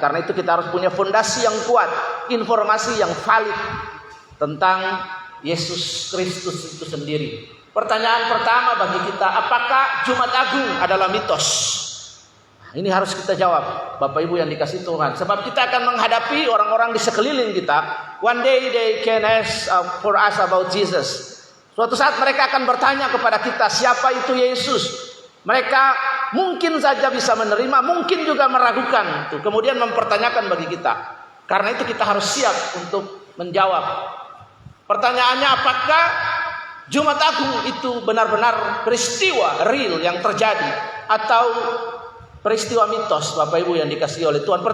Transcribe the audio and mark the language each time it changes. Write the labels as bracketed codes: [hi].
[id] Karena itu kita harus punya fondasi yang kuat, informasi yang valid tentang Yesus Kristus itu sendiri. Pertanyaan pertama bagi kita, apakah Jumat Agung adalah mitos? Ini harus kita jawab, Bapak Ibu yang dikasih Tuhan. Sebab kita akan menghadapi orang-orang di sekeliling kita. [en] One day they can ask for us about Jesus. [id] Suatu saat mereka akan bertanya kepada kita, siapa itu Yesus? Mereka mungkin saja bisa menerima, mungkin juga meragukan. Kemudian mempertanyakan bagi kita. Karena itu kita harus siap untuk menjawab. Pertanyaannya, apakah Jumat Agung itu benar-benar peristiwa real yang terjadi atau peristiwa mitos, Bapak Ibu yang dikasihi oleh Tuhan?